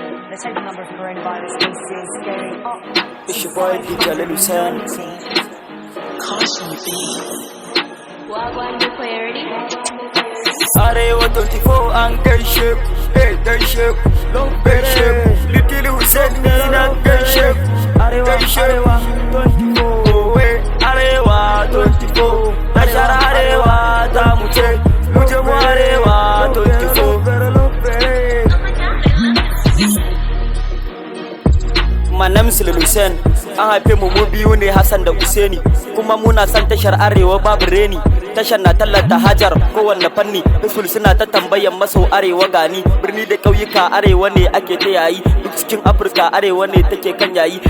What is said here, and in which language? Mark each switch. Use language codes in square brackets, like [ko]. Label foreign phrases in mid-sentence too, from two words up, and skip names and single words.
[en] The second number of coronavirus cases going up. It's your boy D J Lil Hussein. Caution, B. Wagwan, you play already? [ha] Arewa twenty-four an gaishe ku, eh, gaishe ku, gaishe ku. Little Hussein ni na gaishe ku, gaishe ku. Oh, eh, Arewa twenty-four, tashar Arewa ta mu ce, mu je mu Arewa twenty-four. [en] My name is Lil Hussein. [ha] An haife mu mu biyu ne, Hassan da Usaini. Kuma muna son tashar Arewa babu reni. Tashar na tallata hajar kowanne fanni. Usul suna ta tambayan maso Arewa gani. Birni da ƙauyuka Arewa ne ake ta yayi. Duk cikin Afirka Arewa ne take kan yayi.